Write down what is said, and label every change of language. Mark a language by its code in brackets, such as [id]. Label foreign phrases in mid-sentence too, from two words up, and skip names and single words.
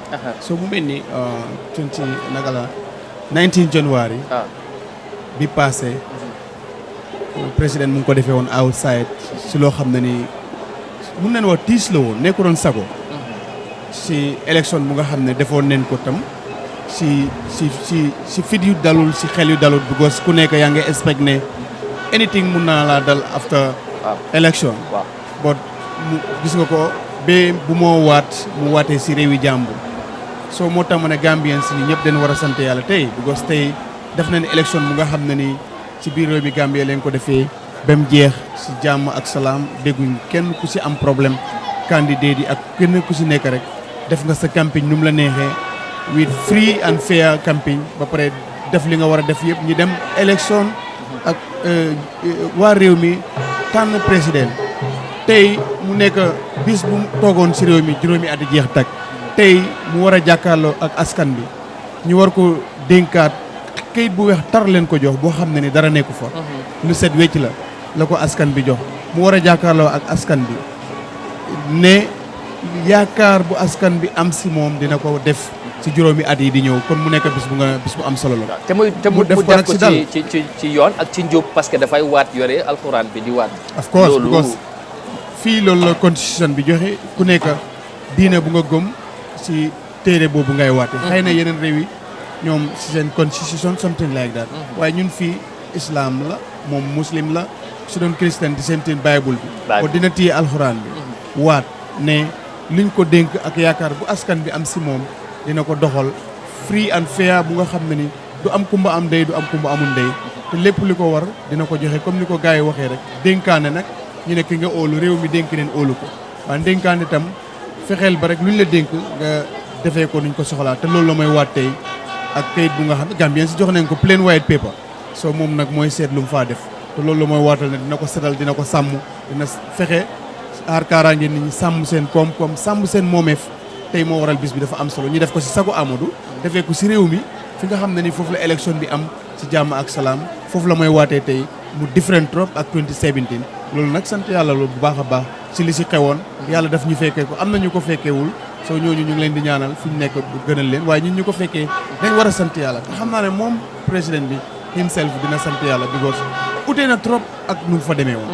[wo] so mu mel ni 19 January bi [fr] passé président [wo] mu ngi ko defee woon outside si loo xam ne ni mun nañu wax tiis la woon nekku doon sago si élection bu nga xam ne defoon nañ ko tam si fit yu dalul si xel yu dalul because ku nekk yaa ngi expect ne anything mun naa laa dal [en] after election [wo] but gis nga ko ba bu moo mu waatee si réewi jàmbur soo moo tax ma ne Gambien si ñëpp dañ war a sant yàlla tey because tey def nañ élection bu nga xam ne ni ci biir réew mi Gambie leen ko defee ba mu jeex si jàmm ak salaam dégguñ kenn ku si am [fr] problème candidat [wo] yi ak kenn ku si nekk rek def nga sa campagne nu mu la neexee [en] with free and fair [wo] campagne ba pare def li nga war a def yëpp ñi dem élection ak waa réew mi tànn président tey mu nekk bis bu toogoon si réew mi juróomi at jeex tag tey mu war a jàkkaarloo ak askan bi ñu war ko dénkaat kayit bu weex tar leen ko jox boo xam ne ni dara nekku fa lu set wecc la ko askan bi jox mu war a jàkkaarloo ak askan bi ne yaakaar bu askan bi am si moom dina ko def si juróomi at yi di ñëw kon mu nekk bis bu am solo la te mu def ko ci yoon ak ci njub [fr] parce que [wo] dafay waat yore alxuraan bi di waat [en] of course because [wo] fii loolu la constitution bi joxe ku nekk diine bu nga gëm si téere boobu ngay waate xëy na yeneen réew yi ñoom si seen constitution [en] something like that [wo] waaye ñun fii islam la moom muslim la su doon christian di seen bible bi ko dina téye alxuraan bi waat ne liñ ko dénk ak yaakaar bu askan bi am si moom dina ko doxal [en] free and fair [wo] bu nga xam ne ni du am kumba am ndey du am kumba amul ndey te lépp li ko war dina ko joxe comme ni ko gars yi waxee rek dénkaane nag ñu ne ki nga óolu réew mi dénk neen óolu ko waaye dénkaane itam fexeel ba rek lu ñu la dénk nga defee ko nuñ ko soxlaa te loolu la mooy waat tey ak kayit bu nga xam ne Gambien si jox nañ ko [en] plain white paper [wo] soo moom nag mooy seet lu mu faa def te loolu la mooy waatal ne dina ko setal dina ko sàmm dina fexe aar kaaraange nit ñi sàmm seen koom-koom sàmm seen moomeef tey moo waral bis bi dafa am solo ñu def ko si sago Amadou defee ko si réew mi fi nga xam ne ni foofu la élection bi am si jàmm ak salaam foofu la mooy waatee tey mu different trop ak 2017 loolu nag sant yàlla loolu bu baax a baax si li si xewoon yàlla daf ñu fekkee ko am na ñu ko fekkeewul soo ñooñu ñu ngi leen di ñaanal fi ñu nekk gënal leen waaye ñun ñu ko fekkee dañ war a sant yàlla te xam naa ne moom président bi himself dina sant yàlla because utee na trop ak nu mu fa demee woon